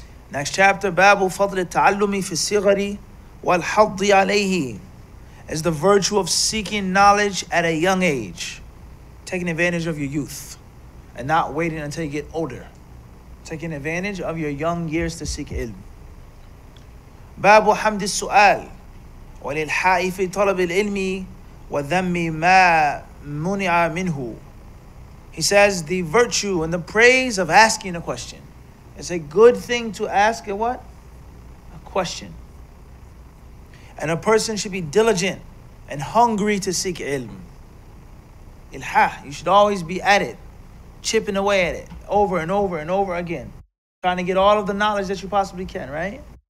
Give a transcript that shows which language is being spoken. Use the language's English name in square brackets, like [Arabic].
[English] Next chapter, Babu Fadl Ta'allumi fi Sighari wal Haddi alayhi, is the virtue of seeking knowledge at a young age, taking advantage of your youth and not waiting until you get older, taking advantage of your young years to seek ilm. [Arabic] باب حمد السؤال والإلحاء في طلب العلم وذم ما منع منه. [English] He says the virtue and the praise of asking a question. It's a good thing to ask a what? A question. And a person should be diligent and hungry to seek ilm. Ilha, you should always be at it, chipping away at it, over and over and over again, trying to get all of the knowledge that you possibly can, right?